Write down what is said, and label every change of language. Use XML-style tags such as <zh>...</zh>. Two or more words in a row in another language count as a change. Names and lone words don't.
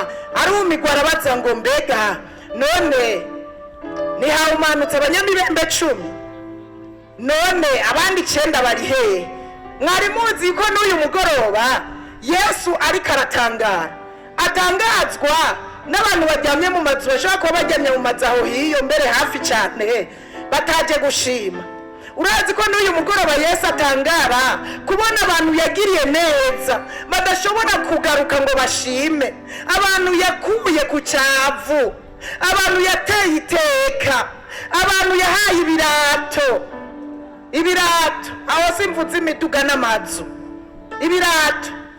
<rn>Arumigwa, arabaza ngo mbega none ntihahumanutse abanyamibembe 10? None abandi 9 bari hehe? Mwari muzi ko n'uyu mugoroba Yesu ariko aratangara, atangazwa n'abantu bajyamye mu mazu, bashaka kuba bajyamye mu mazu aho hiyo mbere hafi cyane bataje gushima. Urazi ko n'uyu mugoroba Yesu atangara kubona abantu yagiriye neza badashobora kugaruka ngo bashime, abantu yakuye ku cyavu, abantu yateye iteka, abantu yahaye ibirato aho simvuze imiduga n'amazu, ibirato.</rn>